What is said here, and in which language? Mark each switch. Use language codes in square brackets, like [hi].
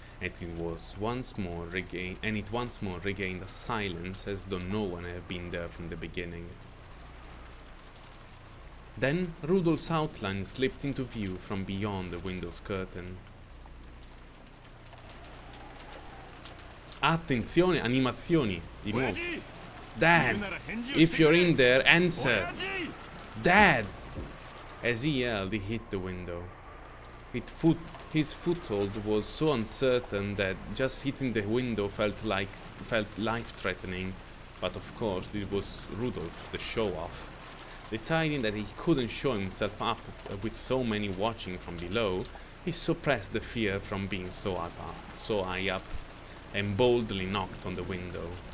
[en] and it once more regained a silence as though no one had been there from the beginning. Then Rudolph's outline slipped into view from beyond the window's curtain. [it] Attenzione, animazioni, di nuovo. [en] Dad, if you're in there, answer. Dad! As he yelled, he hit the window. His foothold was so uncertain that just hitting the window felt life-threatening. But of course, it was Rudolph, the show-off. Deciding that he couldn't show himself up with so many watching from below, he suppressed the fear from being so high up, and boldly knocked on the window.